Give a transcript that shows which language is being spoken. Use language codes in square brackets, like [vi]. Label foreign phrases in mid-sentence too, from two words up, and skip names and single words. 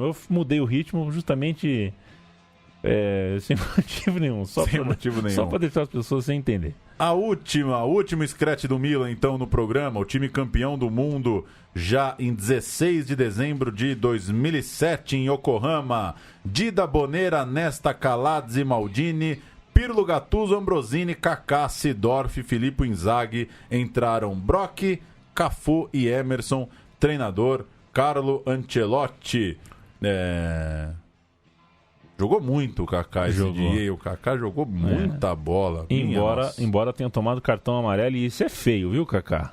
[pt] Eu mudei o ritmo justamente sem motivo nenhum. Só para deixar as pessoas sem entender. A última scratch do Milan, então, no programa. O time campeão do mundo já em 16 de dezembro de 2007 em Yokohama. Dida Bonera, Nesta, Calazzi, Maldini, Pirlo, Gattuso, Ambrosini, Kaká, Seedorf, Filippo Inzaghi. Entraram Brock, Cafu e Emerson. Treinador Carlo Ancelotti. Jogou muito o Kaká esse dia, e o Kaká jogou muita bola. Embora tenha tomado cartão amarelo, e isso é feio, viu, Kaká?